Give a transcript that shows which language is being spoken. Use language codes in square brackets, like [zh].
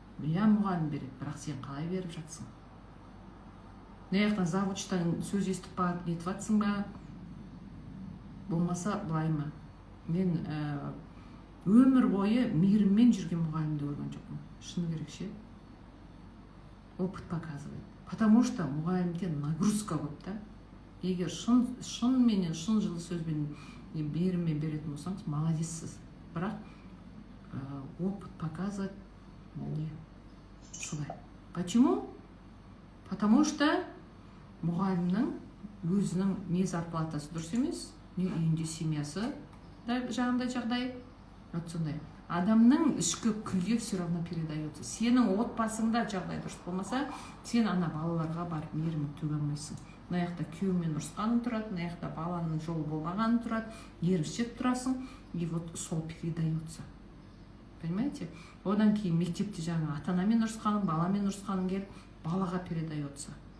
[kk] Иә, мұғалім береді, бірақ сен қалай беріп жатсың? Неяқтан завучтан сөз естіп барып нетіп жатсың ба? Болмаса былай ма? Мен өмір бойы мейіріммен жүрген мұғалімді көрген жоқпын. Шыны керек ше. [ru] Опыт показывает. Потому что [kk] мұғалімде [ru] нагрузка [kk] көп та. Егер шынменен, шын жылы сөзбен мейіріммен беретін болсаңыз, молодецсіз. Бірақ [ru] опыт показывает [kk] не солай. [ru] Почему? Потому что [kk] мұғалімнің өзінің не зарплатасы дұрыс емес, не үйінде семьясы жағындай жағдай. [ru] Вот [kk] сондай. Адамның ішкі күйі [ru] все равно передается. [kk] Сенің отбасыңда жағдай дұрыс болмаса, сен ана балаларға барып мейірім төге алмайсың. Мына жақта күйеумен ұрысқаның тұрады, мына жақта баланың жолы болмағаны тұрады, еріншек тұрасың, [ru] и вот [kk] сол [ru] передается. Понимаете? [kk] Одан кейін мектепте жаңа ата-анамен ұрысқаның, баламен ұрысқаның келіп, балаға [ru] передается.